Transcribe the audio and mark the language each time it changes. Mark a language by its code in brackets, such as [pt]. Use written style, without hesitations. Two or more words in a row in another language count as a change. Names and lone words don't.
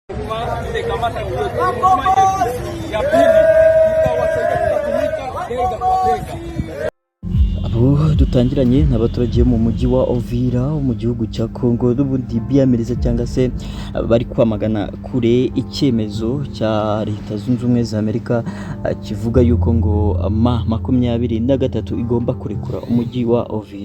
[sw] ile kamata ya pili tutawasaidia kutumika bega kwa bega. [rw] Abo dutangiranye n'abaturage mu mujyi wa Uvira mu gihugu cya Kongo n'ubundi biyamiriza cyangwa se bari kwamagana kure icyemezo cya Leta Zunze Ubumwe za Amerika kivuga yuko ngo M23 igomba kurekura umujyi wa Uvira.